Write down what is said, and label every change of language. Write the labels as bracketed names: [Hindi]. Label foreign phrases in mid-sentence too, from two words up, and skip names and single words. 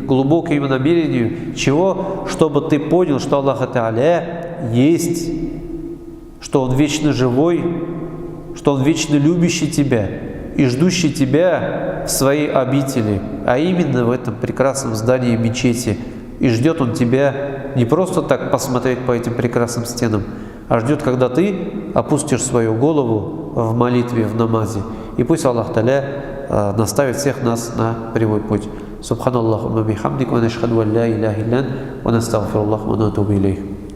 [Russian] Глубокими намерениями чего? Чтобы ты понял, что Аллах Та'аля есть, что Он вечно живой, что Он вечно любящий тебя и ждущий тебя в своей обители, а именно в этом прекрасном здании мечети. И ждет Он тебя не просто так посмотреть по этим прекрасным стенам, а ждет, когда ты опустишь свою голову в молитве, в намазе. И пусть Аллах Та'аля наставит всех нас на прямой путь. [Arabic] سبحان الله وبحمدك، ونشهد أن لا إله إلا أنت، ونستغفر الله ونتوب إليه.